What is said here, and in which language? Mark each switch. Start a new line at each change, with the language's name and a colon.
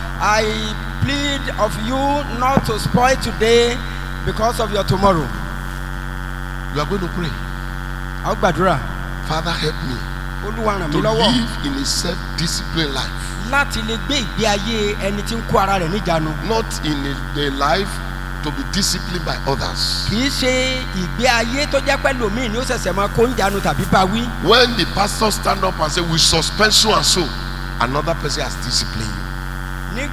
English: I plead of you not to spoil today because of your tomorrow. You are going to pray.
Yoruba: Àwọn gbàdúrà.
English: Father, help me
Yoruba: Olúwa ràn
English: to
Yoruba: mí lọ́wọ́
English: live in a self-disciplined life.
Yoruba: láti lè gbé ìgbé ayé ẹni tí ń kó ara rẹ̀ níjànú.
English: Not in a life to be disciplined by others.
Yoruba: Kì í ṣe ìgbé ayé tó jẹ́ pẹ́ lòmíì ni ó ṣẹ̀ṣẹ̀ máa kó ń jánu tàbí bá wí.
English: When the pastor stand up and say we suspend so and so, another person has disciplined you.